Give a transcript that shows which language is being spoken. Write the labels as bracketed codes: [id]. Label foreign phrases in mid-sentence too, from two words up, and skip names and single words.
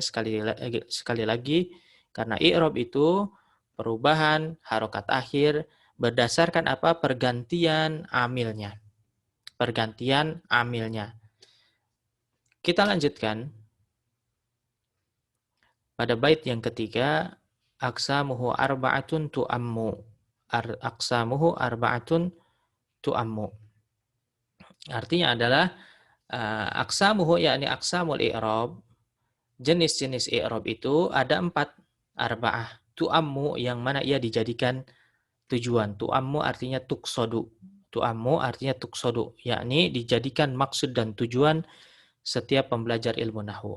[id] Sekali lagi karena i'rab itu perubahan harokat akhir berdasarkan apa? Pergantian amilnya. Pergantian amilnya. Kita lanjutkan pada bait yang ketiga, [ar] aqsamuhu arba'atun tu'ammu. Aqsamuhu arba'atun tu'ammu. [id] Artinya adalah aqsamuhu yakni [ar] aqsamul i'rab. [id] Jenis-jenis i'rab itu ada 4 arba'ah. Tu'ammu yang mana ia dijadikan tujuan. Tu'ammu artinya tuqsodu. Tu'ammu artinya tuqsodu, yakni dijadikan maksud dan tujuan setiap pembelajar ilmu nahwu.